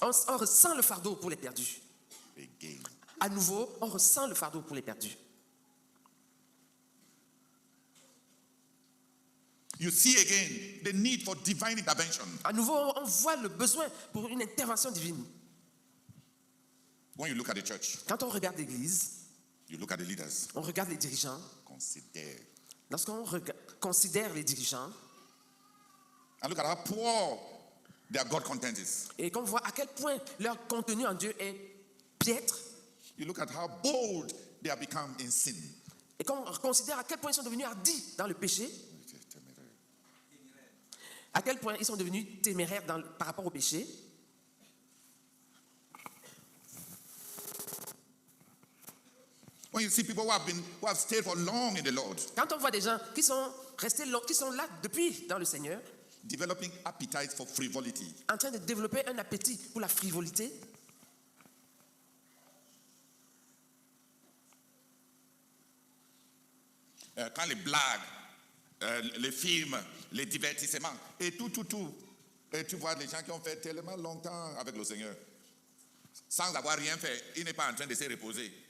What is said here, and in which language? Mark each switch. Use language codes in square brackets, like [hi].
[fr] On ressent le fardeau pour les perdus. [en] Again. [fr] À nouveau, on ressent le fardeau pour les perdus. [en] You see again the need for divine intervention. [fr] À nouveau, on voit le besoin pour une intervention divine. [en] When you look at the church, [fr] Quand on regarde l'Église, [en] you look at the leaders. [fr] on regarde les dirigeants. [en] Consider. [fr] Lorsqu'on considère les dirigeants [en] And look at how poor their God content is. [fr] et qu'on voit à quel point leur contenu en Dieu est piètre, [en] You look at how bold they have become in sin. [fr] et qu'on considère à quel point ils sont devenus hardis dans le péché, à quel point ils sont devenus téméraires par rapport au péché. [en] When you see people who have stayed for long in the Lord, [fr] Quand on voit des gens qui sont restés qui sont là depuis dans le Seigneur, [en] developing appetite for frivolity, [fr] en train de développer un appétit pour la frivolité, quand les blagues, les films, les divertissements, et tout. Et tu vois les gens qui ont fait tellement longtemps avec le Seigneur, sans avoir rien fait, il n'est pas en train de se reposer.